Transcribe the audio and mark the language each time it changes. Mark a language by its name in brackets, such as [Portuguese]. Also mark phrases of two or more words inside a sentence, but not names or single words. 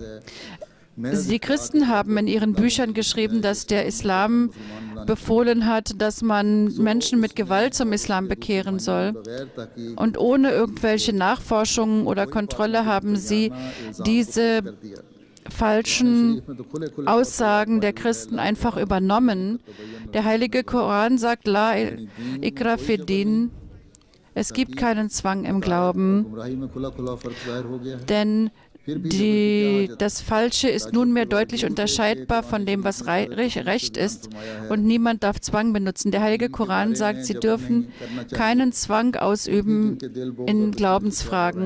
[German] Die Christen haben in ihren Büchern geschrieben, dass der Islam befohlen hat, dass man Menschen mit Gewalt zum Islam bekehren soll. Und ohne irgendwelche Nachforschungen oder Kontrolle haben sie diese falschen Aussagen der Christen einfach übernommen. Der Heilige Koran sagt, [Arabic] لا إكراه في الدين, [German] es gibt keinen Zwang im Glauben, denn das Falsche ist nunmehr deutlich unterscheidbar von dem, was Recht ist, und niemand darf Zwang benutzen. Der Heilige Koran sagt, sie dürfen keinen Zwang ausüben in Glaubensfragen.